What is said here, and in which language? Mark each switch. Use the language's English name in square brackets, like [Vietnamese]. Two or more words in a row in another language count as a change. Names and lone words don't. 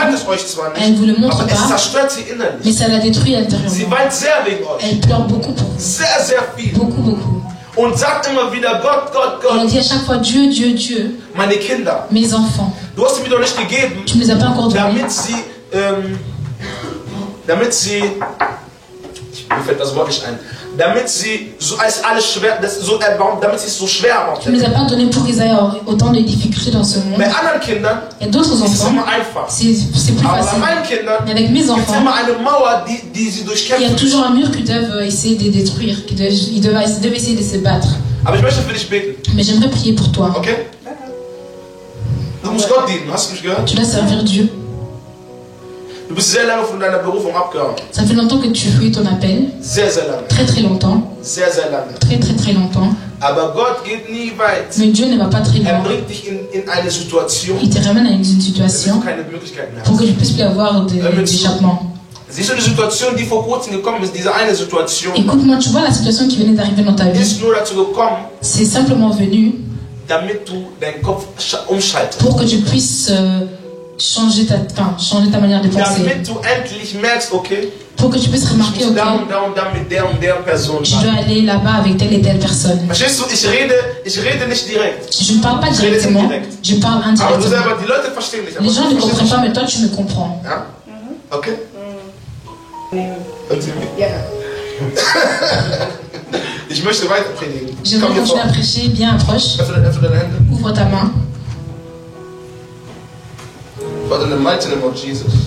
[French] Elle ne vous le montre pas, mais ça la détruit intérieurement. Elle pleure beaucoup pour vous. Beaucoup, beaucoup. Et elle dit à chaque fois Dieu, Dieu, Dieu. Mes enfants. Tu ne les as pas encore donnés. [German] Damit sie, mir fällt das Wort nicht ein, damit sie so als alles schwer, damit sie es so schwer macht. [French] Tu ne les as pas donnés pour qu'ils aient autant de difficultés dans ce monde. [German] Bei anderen Kindern [French] et d'autres enfants, c'est plus facile. Et avec mes enfants, il y a toujours un mur qu'ils doivent essayer de détruire, ils doivent essayer de se battre. Mais j'aimerais prier pour toi. Okay? [German] Du musst Gott dienen, hast du mich gehört? [French] Tu dois servir Dieu. [German] Du bist sehr lange von deiner Berufung abgehauen. [French] Ça fait longtemps que tu fuis ton appel. [German] Sehr, sehr lange. [French] Très très longtemps. [German] Sehr, sehr lange. [French] Très très très longtemps. [German] Aber Gott geht nie weit. [French] Mais Dieu ne va pas très loin. [German] Bringt dich in eine Situation. [French] Il te ramène à une situation pour que tu puisses plus avoir d'échappement. [German] Siehst du die Situation, die vor kurzem gekommen ist, diese eine Situation? [French] Écoute-moi, tu vois la situation qui venait d'arriver dans ta vie. [German] Ist nur dazu gekommen. [French] C'est simplement venu. [German] Damit du deinen Kopf umschaltest. [French] Pour que tu puisses changer ta manière de penser. [German] Damit du endlich merkst, okay. [French] Pour que tu puisses remarquer, ok, tu dois aller là-bas avec telle et telle personne. [German] Verstehst du? Ich rede nicht direkt. [French] Je ne parle pas directement, je parle indirectement. Les gens ne comprennent pas, mais toi tu me comprends. [German] Ja? Okay? Ich möchte weiter predigen. [French] Je vais continuer à prêcher, bien approche. Ouvre ta main. [English] But in the mighty name of Jesus.